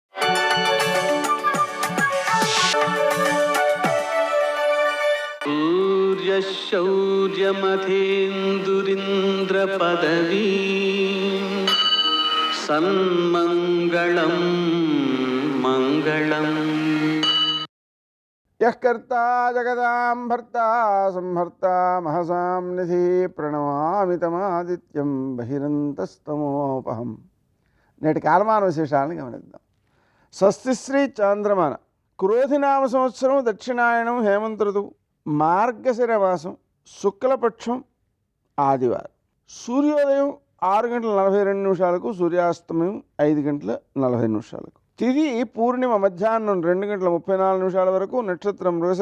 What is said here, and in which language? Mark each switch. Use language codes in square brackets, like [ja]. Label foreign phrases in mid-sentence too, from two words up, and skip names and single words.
[sa] सूर्यशौर्यमथेन्दुरिन्द्रपदवी सन्मङ्गलं मङ्गलम्. यः कर्ता जगदां भर्ता संहर्ता महसां निधि प्रणमामि तमादित्यं बहिरन्तस्तमोपहं. [te] నేటి కాలమాన విశేషాలను గమనిద్దాం. స్వస్తిశ్రీ చాంద్రమాన క్రోధినామ సంవత్సరం దక్షిణాయనం హేమంత ఋతువు మార్గశిర మాసం శుక్లపక్షం ఆదివారం. సూర్యోదయం 6:42 సూర్యాస్తమయం 5:40 తిథి పూర్ణిమ మధ్యాహ్నం 2:34 వరకు, నక్షత్రం మృగశిర